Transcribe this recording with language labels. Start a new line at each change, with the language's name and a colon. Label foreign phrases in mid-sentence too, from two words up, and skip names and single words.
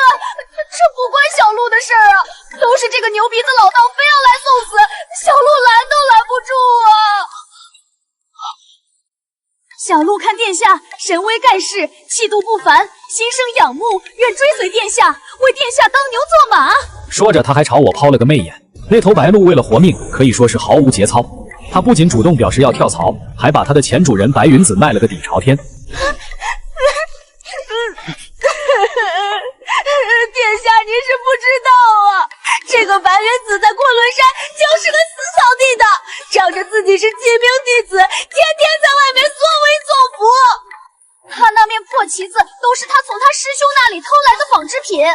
Chinese: 這不關小鹿的事兒啊，都是這個牛鼻子老道非要來送死，小鹿攔都攔不住啊！小鹿看殿下神威蓋世，氣度不凡，心生仰慕，願追隨殿下，為殿下當牛做馬。說着，他還朝我拋了個媚眼。那頭白鹿為了活命，可以說是毫無節操。他不僅主動表示要跳槽，還把他的前主人白雲子賣了個底朝天。殿下，你是不知道啊，這個白雲子在昆崙山就是個死草地的，仗着自己是記名弟子，天天在外面所為所福。他那面破旗子都是他从他師兄那裡偷來的仿製品。